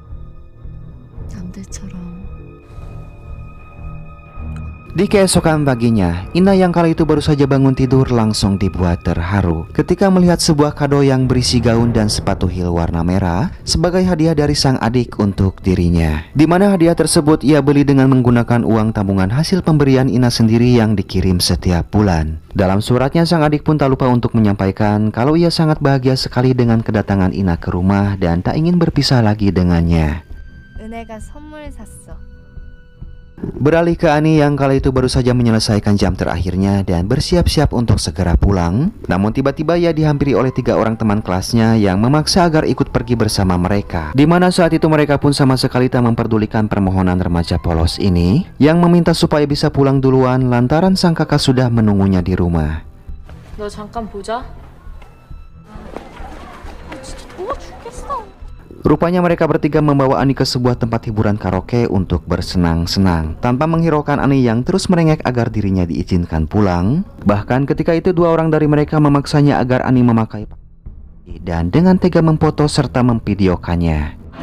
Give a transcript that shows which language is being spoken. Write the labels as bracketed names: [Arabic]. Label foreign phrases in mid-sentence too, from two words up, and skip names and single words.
[Indonesian] Di keesokan paginya, Ina yang kala itu baru saja bangun tidur langsung dibuat terharu ketika melihat sebuah kado yang berisi gaun dan sepatu heel warna merah sebagai hadiah dari sang adik untuk dirinya. Di mana hadiah tersebut ia beli dengan menggunakan uang tabungan hasil pemberian Ina sendiri yang dikirim setiap bulan. Dalam suratnya sang adik pun tak lupa untuk menyampaikan kalau ia sangat bahagia sekali dengan kedatangan Ina ke rumah dan tak ingin berpisah lagi dengannya. [Korean] 은혜가 선물 샀어. [Indonesian] Beralih ke Ani yang kala itu baru saja menyelesaikan jam terakhirnya dan bersiap-siap untuk segera pulang. Namun tiba-tiba ia dihampiri oleh 3 orang teman kelasnya yang memaksa agar ikut pergi bersama mereka. Di mana saat itu mereka pun sama sekali tak memperdulikan permohonan remaja polos ini yang meminta supaya bisa pulang duluan lantaran sang kakak sudah menunggunya di rumah. [Korean] 너 잠깐 보자. 진짜 더워 죽겠어. [Indonesian] Rupanya mereka bertiga membawa Ani ke sebuah tempat hiburan karaoke untuk bersenang-senang tanpa menghiraukan Ani yang terus merengek agar dirinya diizinkan pulang. Bahkan ketika itu 2 orang dari mereka memaksanya agar Ani memakai dan dengan tega memfoto serta memvideokannya.